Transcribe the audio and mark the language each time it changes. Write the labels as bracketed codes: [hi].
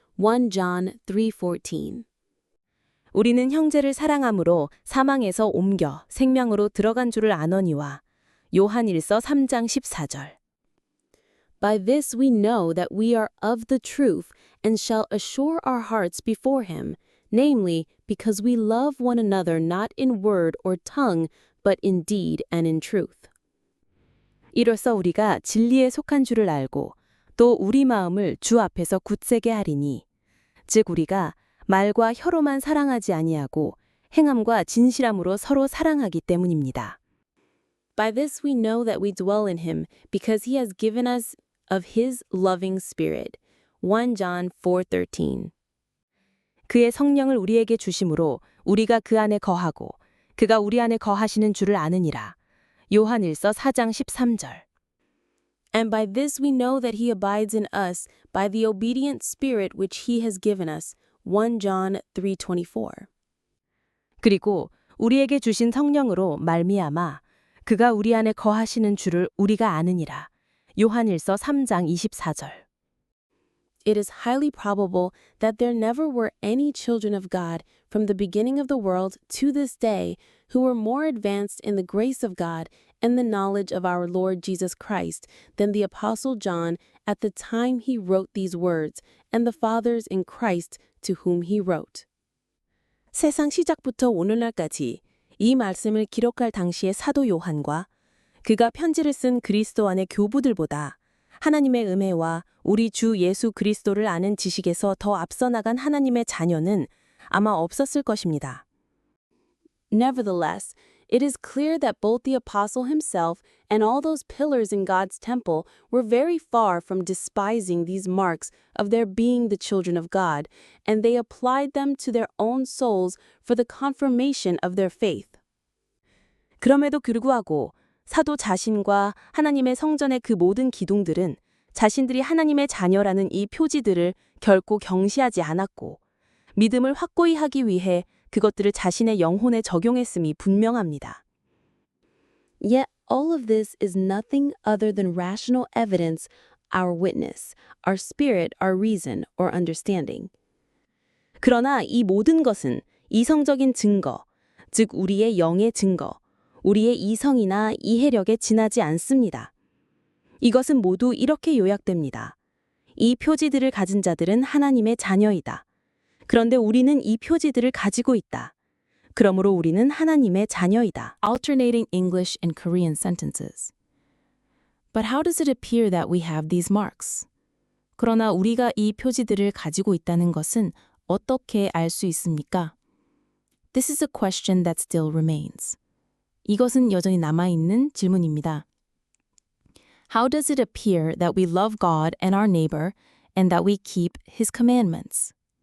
[en] 1 John 3:14. [ko] 우리는 형제를 사랑함으로 사망에서 옮겨 생명으로 들어간 줄을 아노니와. 요한일서 3장 14절. [en] By this we know that we are of the truth and shall assure our hearts before him, namely, because we love one another not in word or tongue, but in deed and in truth. [ko] 이로써 우리가 진리에 속한 줄을 알고 또 우리 마음을 주 앞에서 굳세게 하리니 즉 우리가 말과 혀로만 사랑하지 아니하고 행함과 진실함으로 서로 사랑하기 때문입니다. [en] By this we know that we dwell in him because he has given us of his loving spirit. 1 John 4:13. [ko] 그의 성령을 우리에게 주심으로 우리가 그 안에 거하고 그가 우리 안에 거하시는 줄을 아느니라. 요한일서 4장 13절. [en] And by this we know that he abides in us by the obedient spirit which he has given us. 1 John 3:24. [ko] 그리고 우리에게 주신 성령으로 말미암아 그가 우리 안에 거하시는 줄을 우리가 아느니라. 요한일서 3장 24절. [en] It is highly probable that there never were any children of God from the beginning of the world to this day who were more advanced in the grace of God and the knowledge of our Lord Jesus Christ than the Apostle John at the time he wrote these words, and the fathers in Christ to whom he wrote. [ko] 세상 시작부터 오늘날까지 이 말씀을 기록할 당시의 사도 요한과 그가 편지를 쓴 그리스도 안의 교부들보다 하나님의 은혜와 우리 주 예수 그리스도를 아는 지식에서 더 앞서 나간 하나님의 자녀는 아마 없었을 것입니다. [en] Nevertheless, it is clear that both the apostle himself and all those pillars in God's temple were very far from despising these marks of their being the children of God, and they applied them to their own souls for the confirmation of their faith. [ko] 그럼에도 불구하고 사도 자신과 하나님의 성전의 그 모든 기둥들은 자신들이 하나님의 자녀라는 이 표지들을 결코 경시하지 않았고 믿음을 확고히 하기 위해 그것들을 자신의 영혼에 적용했음이 분명합니다. [en] Yet all of this is nothing other than rational evidence, our witness, our spirit, our reason, or understanding. [ko] 그러나 이 모든 것은 이성적인 증거, 즉 우리의 영의 증거, 우리의 이성이나 이해력에 지나지 않습니다. 이것은 모두 이렇게 요약됩니다. 이 표지들을 가진 자들은 하나님의 자녀이다. 그런데 우리는 이 표지들을 가지고 있다. 그러므로 우리는 하나님의 자녀이다. [en] Alternating English and Korean sentences. But how does it appear that we have these marks? [ko] 그러나 우리가 이 표지들을 가지고 있다는 것은 어떻게 알 수 있습니까? [en] This is a question that still remains. [ko] 이것은 여전히 남아있는 질문입니다. [en] How does it appear that we love God and our neighbor and that we keep His commandments?